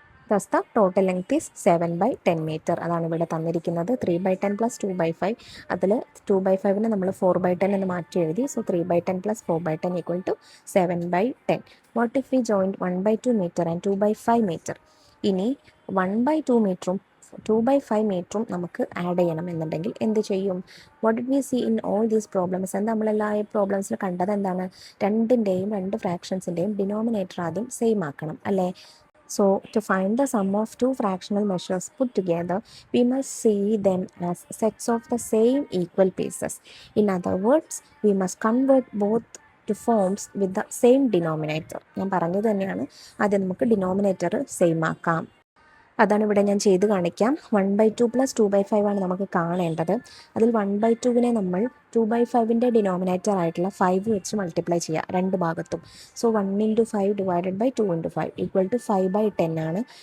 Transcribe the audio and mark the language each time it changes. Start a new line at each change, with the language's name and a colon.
English: Thus the total length is 7/10 meter.
Malayalam: അതാണ് ഇവിടെ തന്നിരിക്കുന്നത്. 3/10 + 2/5. അതിൽ 2/5 നമ്മൾ 4/10 എന്ന് മാറ്റി എഴുതി. So 3/10 + 4/10 = 7/10.
English: What if we joined 1/2 meter and 2/5 meter?
Malayalam: ഇനി 1/2 മീറ്ററും 2/5 മീറ്ററും നമുക്ക് ആഡ് ചെയ്യണം എന്നുണ്ടെങ്കിൽ എന്ത് ചെയ്യും?
English: What did we see in all these problems?
Malayalam: എന്താ നമ്മളെല്ലാ പ്രോബ്ലംസിൽ കണ്ടത് എന്താണ്? രണ്ട് ഫ്രാക്ഷൻസിൻ്റെയും ഡിനോമിനേറ്റർ ആദ്യം സെയിം ആക്കണം അല്ലേ.
English: So to find the sum of two fractional measures put together, we must see them as sets of the same equal pieces. In other words, we must convert both to forms with the same denominator.
Malayalam: ഞാൻ പറഞ്ഞത് തന്നെയാണ്, ആദ്യം നമുക്ക് denominator same ആക്കാം. അതാണ് ഇവിടെ ഞാൻ ചെയ്ത് കാണിക്കാം. 1/2 + 2/5 ആണ് നമുക്ക് കാണേണ്ടത്. അതിൽ 1/2 നമ്മൾ 2/5 ഡിനോമിനേറ്റർ ആയിട്ടുള്ള 5 വെച്ച് മൾട്ടിപ്ലൈ ചെയ്യുക രണ്ട് ഭാഗത്തും. സോ 1 × 5 / 2 × 5 = 5/10 ആണ്.